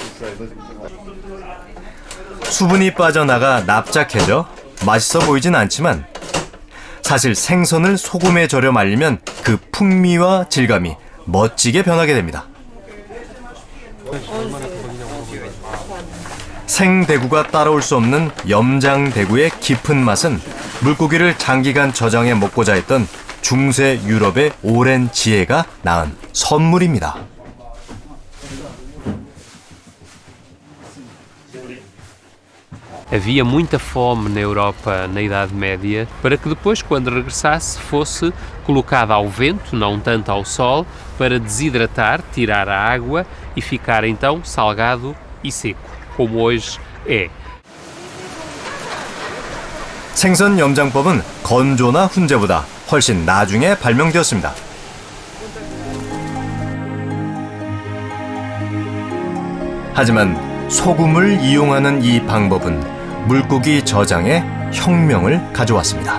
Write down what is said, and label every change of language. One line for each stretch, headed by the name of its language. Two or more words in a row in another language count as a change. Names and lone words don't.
Korean: 수분이 빠져나가 납작해져 맛있어 보이진 않지만 사실 생선을 소금에 절여 말리면 그 풍미와 질감이 멋지게 변하게 됩니다. 생대구가 따라올 수 없는 염장대구의 깊은 맛은 물고기를 장기간 저장해 먹고자 했던 중세 유럽의 오랜 지혜가 낳은 선물입니다.
Portuguese: Havia muita fome na Europa na Idade Média para que depois, quando regressasse, fosse colocada ao vento, não tanto ao sol, para desidratar, tirar a água e ficar então salgado e seco, como hoje é.
Korean: 생선 염장법은 건조나 훈제보다 훨씬 나중에 발명되었습니다. 하지만 소금을 이용하는 이 방법은 물고기 저장에 혁명을 가져왔습니다.